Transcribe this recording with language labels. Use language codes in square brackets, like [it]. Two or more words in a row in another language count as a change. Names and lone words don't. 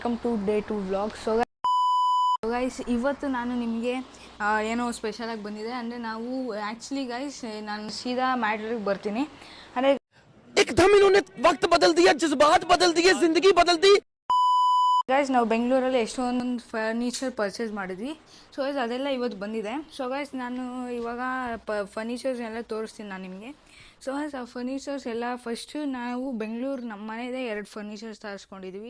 [en] Welcome to Day 2 vlog. so guys, [kn] ಇವತ್ತು ನಾನು ನಿಮಗೆ ಏನೋ ಸ್ಪೆಷಲಾಗಿ ಬಂದಿದೆ. ಅಂದರೆ ನಾವು [en] actually guys [kn] ನಾನು ಸೀದಾ ಮ್ಯಾಟ್ರಿಗೆ ಬರ್ತೀನಿ. ಅಂದರೆ [hi] एकदम इन्होंने वक्त बदल दिया, जज्बात बदल दिए, जिंदगी बदल दी. [kn] ಗೈಸ್ ನಾವು ಬೆಂಗಳೂರಲ್ಲಿ ಎಷ್ಟೊಂದು [en] furniture purchase [kn] ಮಾಡಿದ್ವಿ. [en] so guys [kn] ಅದೆಲ್ಲ ಇವತ್ತು ಬಂದಿದೆ. [en] so guys [kn] ನಾನು ಇವಾಗ ಫರ್ನಿಚರ್ಸ್ ಎಲ್ಲ ತೋರಿಸ್ತೀನಿ ನಾನು ನಿಮಗೆ. [en] so guys [kn] ಆ ಫರ್ನಿಚರ್ಸ್ ಎಲ್ಲ ಫಸ್ಟು ನಾವು ಬೆಂಗಳೂರು ನಮ್ಮ ಮನೆಯದೇ 2 ಫರ್ನಿಚರ್ಸ್ ತರಿಸ್ಕೊಂಡಿದ್ವಿ.